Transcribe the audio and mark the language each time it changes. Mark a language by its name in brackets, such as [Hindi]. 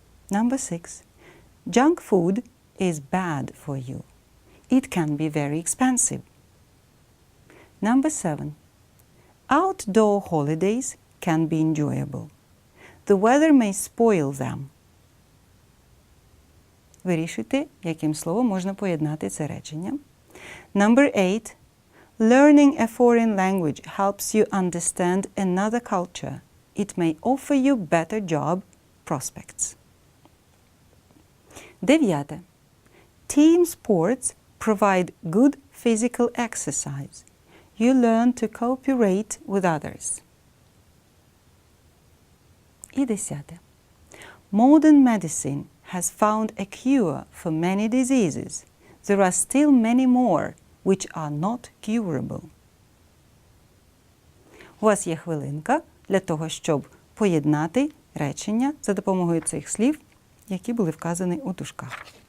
[English] Number 6. Junk food is bad for you. It can be very expensive. Number 7. Outdoor holidays can be enjoyable. The weather may spoil them. [Ukrainian] Вирішуйте, яким словом можна поєднати це речення. [English] Number 8. Learning a foreign language helps you understand another culture. It may offer you better job prospects. 9. Team sports provide good physical exercise. You learn to cooperate with others. [Ukrainian] І 10. [English] Modern medicine has found a cure for many diseases. There are still many more which are not curable. [Ukrainian] У вас є хвилинка для того, щоб поєднати речення за допомогою цих слів, які були вказані у дужках.